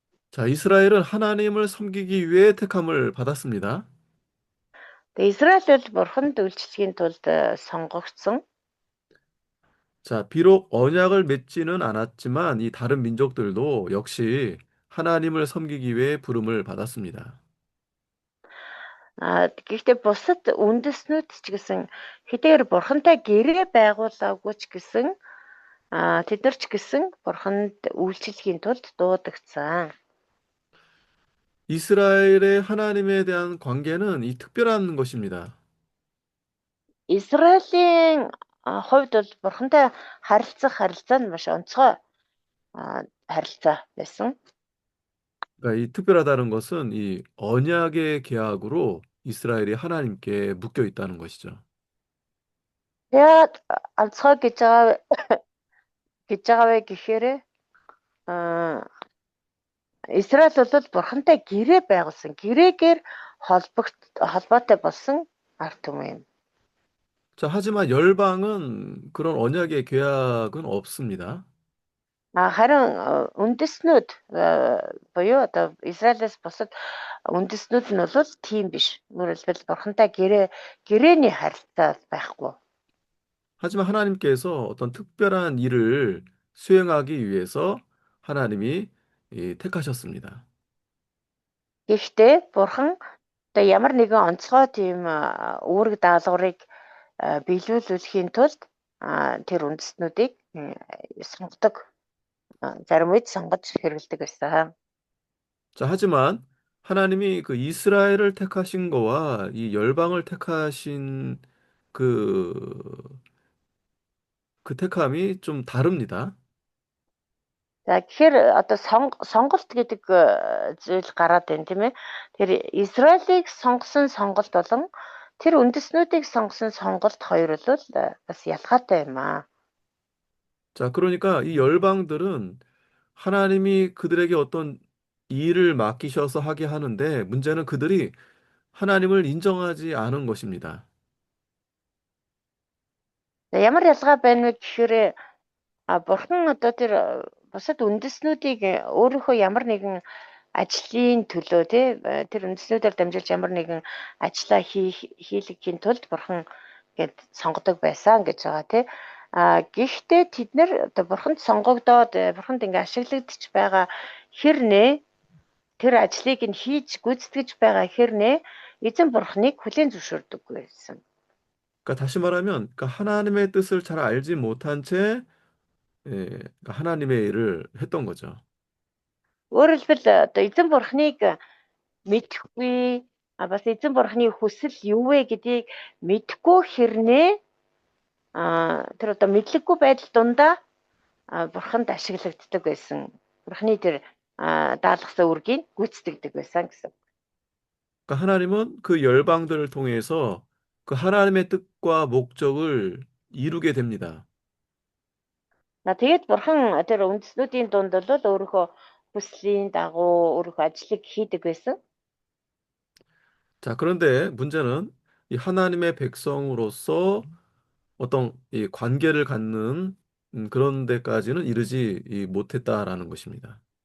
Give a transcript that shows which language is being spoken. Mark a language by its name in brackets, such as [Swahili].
[Korean] 자, 이스라엘은 하나님을 섬기기 위해 택함을 받았습니다. [Mongolian] Тэгээ Израиль бол Бурханд үйлчлэхийн тулд сонгогдсон. [Korean] 자, 비록 언약을 맺지는 않았지만 이 다른 민족들도 역시 하나님을 섬기기 위해 부름을 받았습니다. [Mongolian] Гэхдээ бусад үндэстнүүд ч гэсэн хэдийгээр Бурхантай гэрээ байгуулаагүй ч гэсэн тэд нар ч гэсэн Бурханд үйлчлэхийн тулд дуудагдсан. [Korean] 이스라엘의 하나님에 대한 관계는 이 특별한 것입니다. [Mongolian] Израилийн хувьд бол Бурхантай харилцаа нь маш онцгой харилцаа байсан. [Korean] 그러니까 이 특별하다는 것은 이 언약의 계약으로 이스라엘이 하나님께 묶여 있다는 것이죠. [Mongolian] Тэгээд онцгой гэж байгаа вэ гэхээр Израиль бол Бурхантай гэрээ байгуулсан. Гэрээгээр холбоотой болсон ард түмэн юм. [Korean] 자, 하지만 열방은 그런 언약의 계약은 없습니다. [Mongolian] Харин үндэстнүүд буюу одоо Израилээс бусад үндэстнүүд нь бол тийм биш. Өөрөлдвөл Бурхантай гэрээний харилцаа байхгүй. [Korean] 하지만 하나님께서 어떤 특별한 일을 수행하기 위해서 하나님이 택하셨습니다. [Mongolian] Гэхдээ Бурхан одоо ямар нэгэн онцгой тийм үүрэг даалгаврыг биелүүлэхийн тулд тэр үндэстнүүдийг сонгодог. Зарим үед сонгож хэрэгэлдэг байсан. [Korean] 자, 하지만 하나님이 그 이스라엘을 택하신 거와 이 열방을 택하신 그 택함이 좀 다릅니다. [Mongolian] За тэгэхээр одоо сонголт гэдэг зүйл гараад байна тийм ээ. Тэр Израилийг сонгосон сонголт болон тэр үндэстнүүдийг сонгосон сонголт хоёр бол бас ялгаатай юм аа. [Korean] 자, 그러니까 이 열방들은 하나님이 그들에게 어떤 일을 맡기셔서 하게 하는데 문제는 그들이 하나님을 인정하지 않은 것입니다. [Mongolian] За ямар ялгаа байна вэ гэхээр Бурхан одоо тэр бусад үндэстнүүдийг өөрийнхөө ямар нэгэн ажлын төлөө тэр үндэстнүүдээр дамжуулж ямар нэгэн ажлаа хийлгэхийн тулд Бурхан гээд сонгодог байсан гэж байгаа тий. Гэхдээ тэд нэр одоо Бурханд сонгогдоод Бурханд ингээ ашиглагдчих байгаа хэрнээ тэр ажлыг нь хийж гүйцэтгэж байгаа хэрнээ эзэн бурхныг хүлээн зөвшөөрдөггүй байсан. [Korean] 그러니까 다시 말하면 그러니까 하나님의 뜻을 잘 알지 못한 채 그러니까 하나님의 일을 했던 거죠. [Mongolian] Өөрөөр хэлбэл одоо эзэн бурхныг мэдэхгүй бас эзэн бурхны хүсэл юу вэ гэдгийг мэдэхгүй хэрнээ тэр одоо мэдлэггүй байдал дундаа бурханд ашиглагддаг байсан. Бурхны тэр даалгасан үргийг гүйцэтгэдэг байсан гэсэн. [Korean] 그러니까 하나님은 그 열방들을 통해서 그 하나님의 뜻과 목적을 이루게 됩니다. [Mongolian] Тэгээд бурхан тэр үндэстнүүдийн дунд бол өөрийнхөө хүслийн дагуу өөрийнхөө ажлыг хийдэг байсан. [Korean] 자, 그런데 문제는 이 하나님의 백성으로서 어떤 이 관계를 갖는 그런 데까지는 이르지 못했다라는 것입니다.